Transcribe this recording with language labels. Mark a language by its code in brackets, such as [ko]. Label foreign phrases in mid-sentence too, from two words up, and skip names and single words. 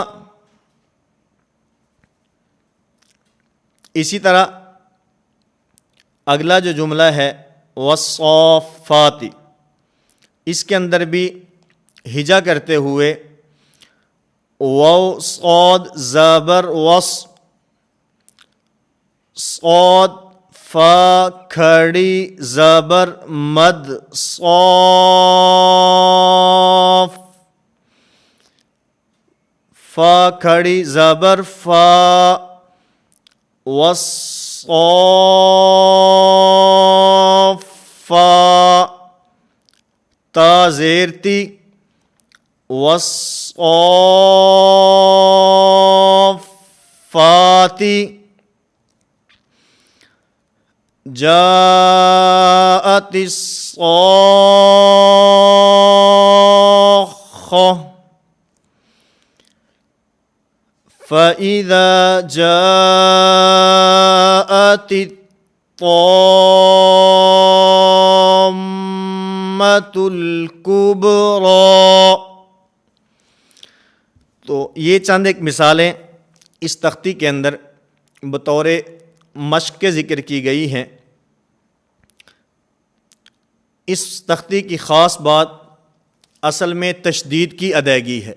[ur] اسی طرح اگلا جو جملہ ہے والصافات، اس کے اندر بھی ہجا کرتے ہوئے واو صاد زبر وص، صاد فا کھڑی زبر مد صاف، فا کھڑی زبر فا، والصافا، تا زیر تی، [ar] والصافاتی، جاءت الصاخة، فإذا جاءت الطامة الكبرى۔ [ur] تو یہ چند ایک مثالیں اس تختی کے اندر بطور مشق کے ذکر کی گئی ہیں۔ اس تختی کی خاص بات اصل میں تشدید کی ادائیگی ہے۔